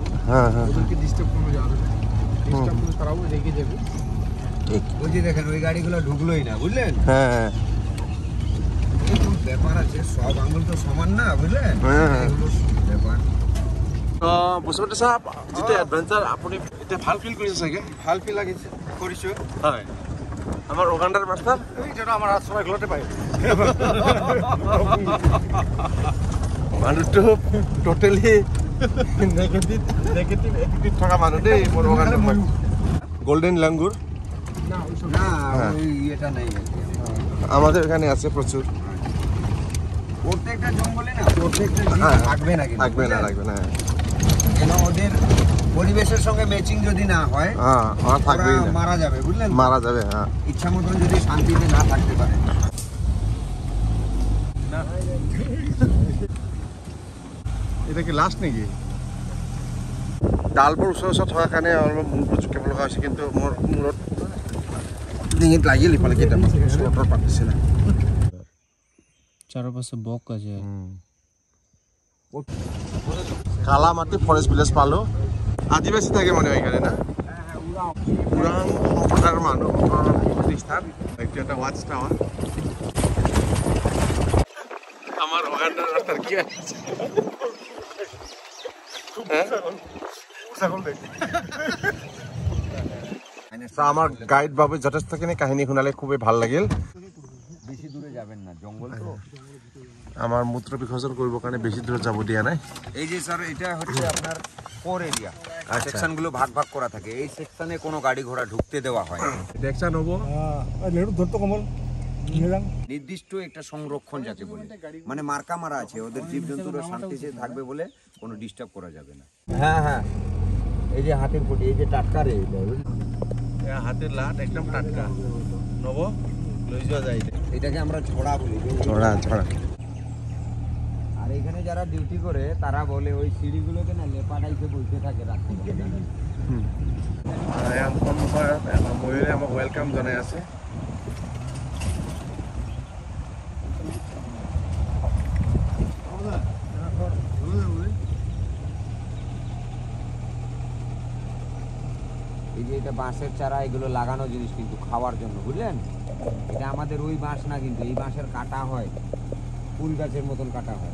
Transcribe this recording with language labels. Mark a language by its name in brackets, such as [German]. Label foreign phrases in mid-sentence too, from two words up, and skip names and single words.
[Bangla] হ্যাঁ হ্যাঁ, ওদেরকে ডিস্টার্ব করা যাবে না, ডিস্টার্ব করলে তারাও রেগে যাবে। ওই যে দেখেন ওই গাড়িগুলো ঢুকলোই না, বুঝলেন? হ্যাঁ হ্যাঁ, এরকম ব্যাপার আছে, সব আঙুল তো সমান না, বুঝলেন? হ্যাঁ। এগুলো ব্যাপার। বসুমতী সাহেব, [Assamese] যিটো এডভেঞ্চাৰ আপুনি এতিয়া ভাল ফিল কৰিছে চাগে? ভাল ফিল লাগিছে, কৰিছোঁ। হয়, আমাৰ ওগাণ্ডাৰ মাষ্টাৰ এইটো আমাৰ হাত চৰাই ঘৰতে পায়। মানুহটো [English] totally negative attitude [Assamese] থকা মানুহ দেই মোৰ ওগাণ্ডাৰ। গোল্ডেন লাঙ্গুর [Bangla] না, ওই এটা নেই আর কি। আমাদের এখানে আছে প্রচুর। প্রত্যেকটা জঙ্গলে না প্রত্যেকটা জীব থাকবে না, কিন্তু থাকবে না, রাখবে না, কেন ওদের পরিবেশের সঙ্গে ম্যাচিং যদি না হয়, হ্যাঁ ওরা থাকবেই না, মারা যাবে, বুঝলেন? মারা যাবে। হ্যাঁ, ইচ্ছা মতন যদি শান্তিতে না থাকতে পারে। এটা কি লাস্ট নাকি? [Assamese] ডালবোৰ ওচৰত থকাৰ কাৰণে অলপ মূৰবোৰ জুকিব লগা হৈছে কিন্তু মোৰ মূৰত ডিঙিত লাগিল ইফালে কেইটামান স্লটৰ পাতিছিলে চাৰিওপাশে বক আছে কালামাটি ফৰেষ্ট ভিলেজ পালো আদিবাসী থাকে [Bangla] মানে এখানে না পুরান সম্প্রদায়ের মানুষ প্রতিষ্ঠান একটু একটা ওয়াচ টাওয়ার আমার ওখানটার রাস্তার কি আছে [Assamese] আমার গাইড বাবু যথেষ্টখিনি কাহিনী শুনালে খুবই ভাল লাগিল [Bangla] বেশি দূরে যাবেন না জঙ্গল তো আমার মূত্র বিসর্জন করবার কারণে বেশি দূরে যাব দিয়া নাই এই যে স্যার এটা হচ্ছে আপনার [English] core area [Bangla] সেকশনগুলো ভাগ ভাগ করা থাকে এই সেকশনে কোনো গাড়ি ঘোড়া ঢুকতে দেওয়া হয় না দেখছেন হবো নির্দিষ্ট একটা সংরক্ষণ যাতে বলে মানে মার্কা মারা আছে ওদের জীবজন্তুরা শান্তিতে থাকবে বলে কোনো ডিস্টার্ব করা যাবে না হ্যাঁ হ্যাঁ এই যে হাতের ফুটি এই যে টাটকা রে হাতের লাট একদম টাটকা নব লই যাওয়া যায় এটাকে আমরা ছড়া বলি ছড়া ছড়া আর এখানে যারা ডিউটি করে তারা বলে ওই সিঁড়িগুলোকে না লেপাটাইতে বসে থাকে রাত্রি [Assamese] ময়ূরে আমাক ওয়েলকাম জনাই আছে [Bangla] এই যে এটা বাঁশের চারা এগুলো লাগানো জিনিস কিন্তু খাওয়ার জন্য বুঝলেন এটা আমাদের ওই বাঁশ না কিন্তু এই বাঁশের কাটা হয় ফুল গাছের মতন কাটা হয়